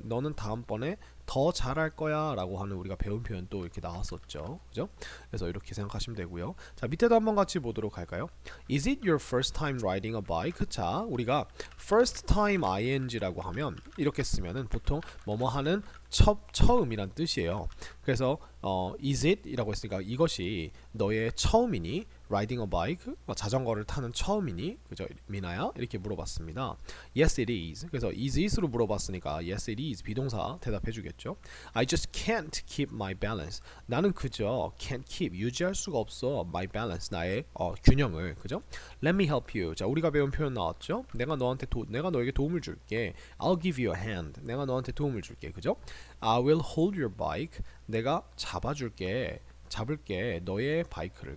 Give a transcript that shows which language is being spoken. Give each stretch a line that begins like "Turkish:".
Korean: 너는 다음번에 더 잘할 거야 라고 하는 우리가 배운 표현 또 이렇게 나왔었죠. 그죠? 그래서 이렇게 생각하시면 되고요. 자, 밑에도 한번 같이 보도록 할까요?
English: Is it your first time riding a bike?
Korean: 자, 우리가 first time ing라고 하면 이렇게 쓰면은 보통 뭐뭐 하는 처음이란 뜻이에요. 그래서 is it 이라고 했으니까 이것이 너의 처음이니?
English: riding a bike
Korean: 자전거를 타는 처음이니? 그죠? 미나야? 이렇게 물어봤습니다.
English: Yes it is.
Korean: 그래서 is it으로 물어봤으니까
English: yes it is
Korean: 비동사 대답해 주겠죠.
English: I just can't keep my balance.
Korean: 나는 그저
English: can't keep
Korean: 유지할 수가 없어 my balance 나의 균형을. 그죠?
English: Let me help you.
Korean: 자, 우리가 배운 표현 나왔죠? 내가 너에게 도움을 줄게.
English: I'll give you a hand.
Korean: 내가 너한테 도움을 줄게. 그죠?
English: I will hold your bike.
Korean: 내가 잡을게 너의 바이크를.